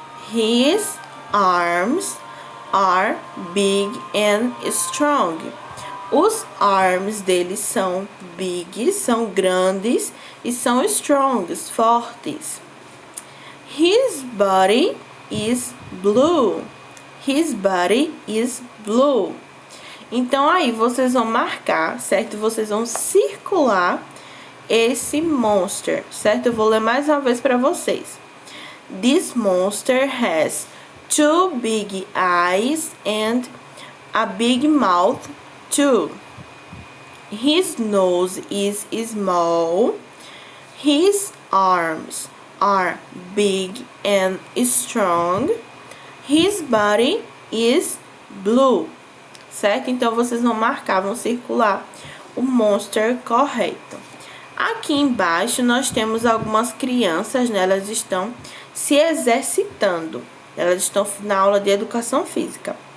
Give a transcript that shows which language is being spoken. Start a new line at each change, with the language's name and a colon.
English: His arms are big and strong.
Portuguese: Os arms dele são big, são grandes, e são strong, fortes.
English: His body is blue. His body is blue.
Portuguese: Então, aí, vocês vão marcar, certo? Vocês vão circular esse monster, certo? Eu vou ler mais uma vez para vocês.
English: This monster has two big eyes and a big mouth too. His nose is small. His arms are big and strong. His body is blue.
Portuguese: Certo? Então, vocês vão marcar, vão circular o monster correto. Aqui embaixo, nós temos algumas crianças, né? Elas estão se exercitando. Elas estão na aula de educação física.